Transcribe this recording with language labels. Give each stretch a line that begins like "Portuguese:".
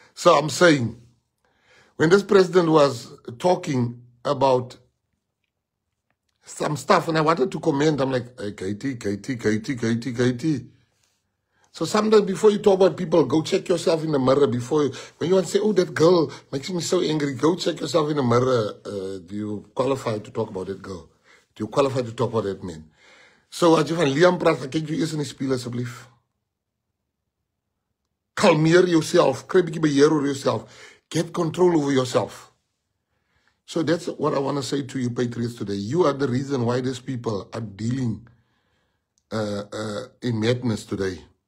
English: So, I'm saying, when this president was talking about some stuff, and I wanted to comment, I'm like, hey, Katie. So sometimes before you talk about people, go check yourself in the mirror. When you want to say, oh, that girl makes me so angry, go check yourself in the mirror. Do you qualify to talk about that girl? Do you qualify to talk about that man?
Afrikaans: So as jy van Liam praat, kyk jy eers in die spieël asseblief. Kalmeer yourself, kry bietjie beheer oor yourself.
English: Get control over yourself. So that's what I want to say to you, patriots, today. You are the reason why these people are dealing in madness today.